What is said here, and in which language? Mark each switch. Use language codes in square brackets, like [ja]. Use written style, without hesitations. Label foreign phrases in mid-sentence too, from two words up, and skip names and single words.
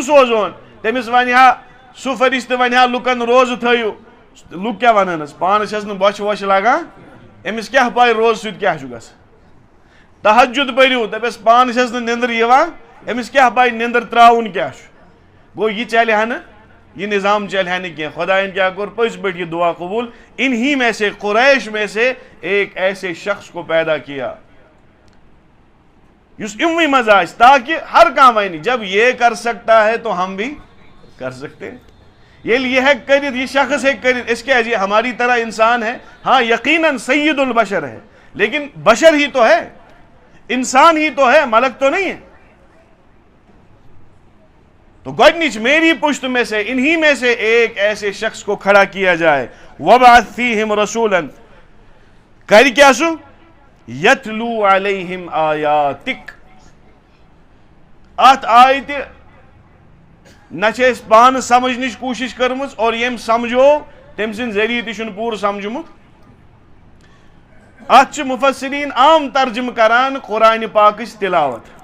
[ks] سوزون تٔمِس ونہِ ہا سُہ فرشتہٕ ونہِ ہا لُکن روزٕ تھٲیِو لُکھ کیاہ ونن حظ پانس چھس نہٕ بۄچھِ وۄچھِ لگان أمِس کیاہ پاے روزٕ سۭتۍ کیاہ چھُ گژھان تہجُد پٔرِو دپٮ۪س پانس چھس نہٕ نندٕر یِوان أمِس کیاہ پاے نندٕر تراوُن کیاہ چھُ گوٚو یہِ چلہِ ہا نہٕ یہ نظام چلہِ ہا نہٕ کینٛہہ خدایَن کیاہ کوٚر پٔزۍ پٲٹھۍ یہ دعا قبوٗل [ur] انہی میں سے قریش میں سے ایک ایسے شخص کو پیدا کیا [ks] یُس یِموٕے منٛز آسہِ تاکہ ہر کانٛہہ ونہِ [ur] جب یہ کر سکتا ہے تو ہم بھی کر سکتے ہیں [ks] ییٚلہِ یہ ہیٚکہِ کٔرِتھ یہ شخص ہیٚکہِ کٔرِتھ أسۍ کیٛازِ [ur] یہ ہماری طرح انسان ہے ہاں یقیناً سید البشر ہے لیکن بشر ہی تو ہے انسان ہی تو ہے ملک تو نہیں ہے تو گۄڈنِچ میری پشت میں سے انہی میں سے ایک ایسے شخص کو کھڑا کیا جائے [ar] وابعث فیہم رسولا [ur] کر کیا سو [ar] یتلو علیہم آیاتک. [ks] ات آیہ تہ نہ چھِ پان سمجھنٕچ کوشش کرمٕژ اور یم سمجھو تم سٕنٛدۍ ذریعہ تہ چھُنہٕ پوٗرٕ سمجھمُت. ات چھِ مفسرین عام ترجمہ کران قرآن پاکٕچ تلاوت.